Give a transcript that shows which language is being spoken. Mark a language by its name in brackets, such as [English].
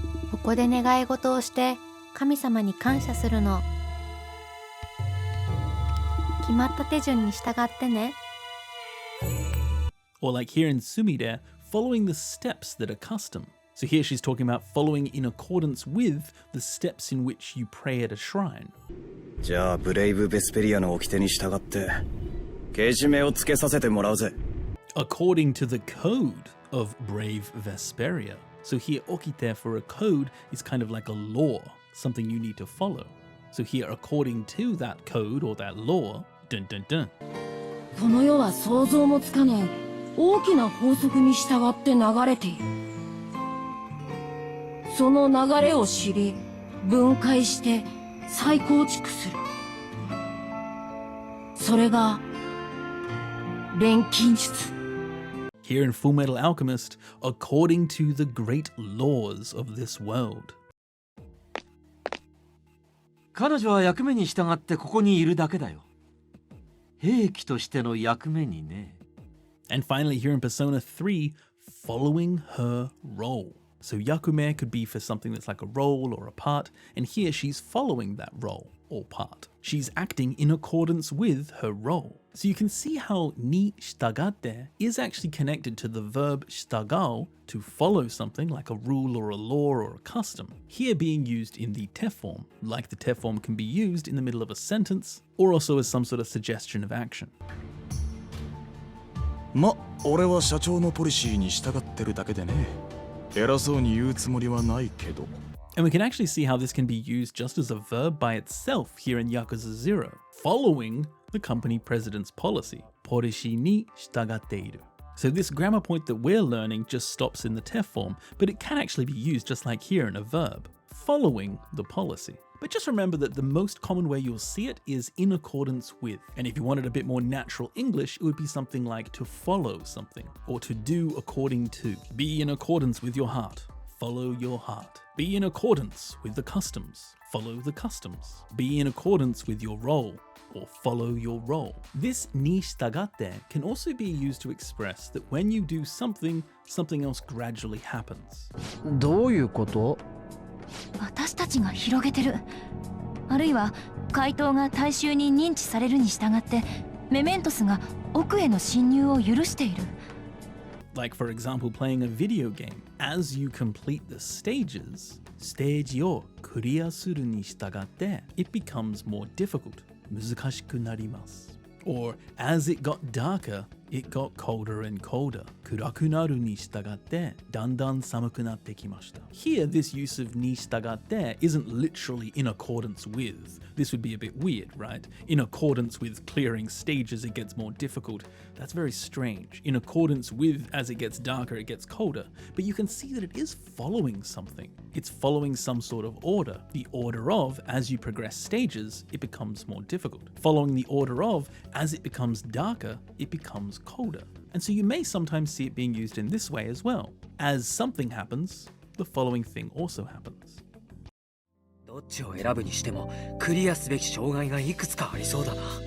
[Japanese] ここで願い事をして神様に感謝するの。決まった手順に従ってね。 [English] Or like here in Sumire, following the steps that are custom. So here she's talking about following in accordance with the steps in which you pray at a shrine. [Japanese] じゃあブレイブ・ベスペリアの掟に従ってけじめをつけさせてもらうぜ。 [English] According to the code of Brave Vesperia. So here, okite for a code is kind of like a law, something you need to follow. So here, according to that code or that law, dun dun dun. [Japanese] この世は想像もつかない大きな法則に従って流れている。その流れを知り、分解して再構築する。それが錬金術。 [English] Here in Fullmetal Alchemist, according to the great laws of this world. [Japanese] 彼女は役目に従ってここにいるだけだよ。兵器としての役目にね。 [English] And finally, here in Persona 3, following her role. So Yakume could be for something that's like a role or a part, and here she's following that role or part. She's acting in accordance with her role. So you can see how ni shitagatte is actually connected to the verb shitagao, to follow something like a rule or a law or a custom, here being used in the te form, like the te form can be used in the middle of a sentence, or also as some sort of suggestion of action. [Japanese] ま、俺は社長のポリシーに従ってるだけでね。偉そうに言うつもりはないけど。 [English] And we can actually see how this can be used just as a verb by itself here in Yakuza 0, following the company president's policy. [Japanese] ポリシーに従っている. [English] So this grammar point that we're learning just stops in the te form, but it can actually be used just like here in a verb, following the policy. But just remember that the most common way you'll see it is in accordance with. And if you wanted a bit more natural English, it would be something like to follow something, or to do according to. Be in accordance with your heart. Follow your heart. Be in accordance with the customs. Follow the customs. Be in accordance with your role, or follow your role. This に従って can also be used to express that when you do something, something else gradually happens. [Japanese] どういうこと？私たちが広げてる。あるいは怪盗が大衆に認知されるに従ってメメントスが奥への侵入を許している。 [English] Like for example playing a video game. As you complete the stages, [Japanese] ステージをクリアするに従って [English] it becomes more difficult. [Japanese] 難しくなります。 [English] Or as it got darker, it got colder and colder. [Japanese] 暗くなるに従ってだんだん寒くなってきました。 [English] Here, this use of に従って isn't literally in accordance with. This would be a bit weird, right? In accordance with clearing stages, it gets more difficult. That's very strange. In accordance with, as it gets darker, it gets colder. But you can see that it is following something. It's following some sort of order. The order of, as you progress stages, it becomes more difficult. Following the order of, as it becomes darker, it becomes colder. And so you may sometimes see it being used in this way as well. As something happens, the following thing also happens. [Japanese] どっちを選ぶにしてもクリアすべき障害がいくつかありそうだな。